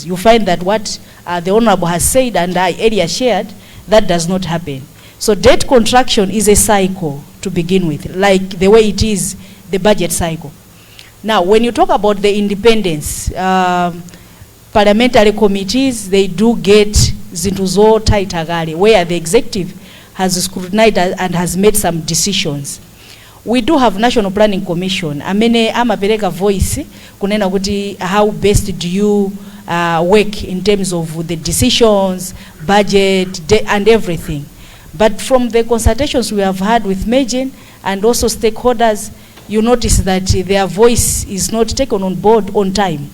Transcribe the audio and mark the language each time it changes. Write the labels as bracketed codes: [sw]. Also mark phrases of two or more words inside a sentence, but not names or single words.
[en] You find that what the Honorable has said and I earlier shared, that does not happen. So debt contraction is a cycle to begin with, like the way it is the budget cycle. Now, when you talk about the independence, parliamentary committees, they do get [ny] zinthu zotaita kale, [en] where the executive has scrutinized and has made some decisions. We do have National Planning Commission [ny] amene amapereka voice kunena kuti [en] how best do you work in terms of the decisions, budget, and everything. But from the consultations we have had with Mejen and also stakeholders, you notice that their voice is not taken on board on time.